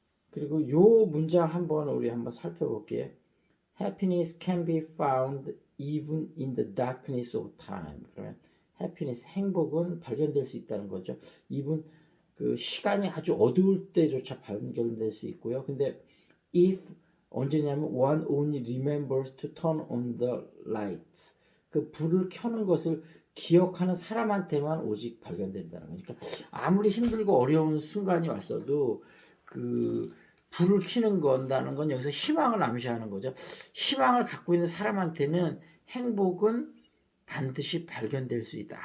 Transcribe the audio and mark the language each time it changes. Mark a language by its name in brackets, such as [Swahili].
[Korean] 그리고 요 문장 우리 한번 살펴볼게요. [English] Happiness can be found even in the darkness of time. [Korean] 그러면 happiness, 행복은 발견될 수 있다는 거죠. even 그 시간이 아주 어두울 때조차 발견될 수 있고요. 근데 [English] if [Korean] 언제냐면 [English] one only remembers to turn on the lights. [Korean] 그 불을 켜는 것을 기억하는 사람한테만 오직 발견된다는 거니까, 아무리 힘들고 어려운 순간이 왔어도 그 불을 켜는 건다는 건 여기서 희망을 암시하는 거죠. 희망을 갖고 있는 사람한테는 행복은 반드시 발견될 수 있다.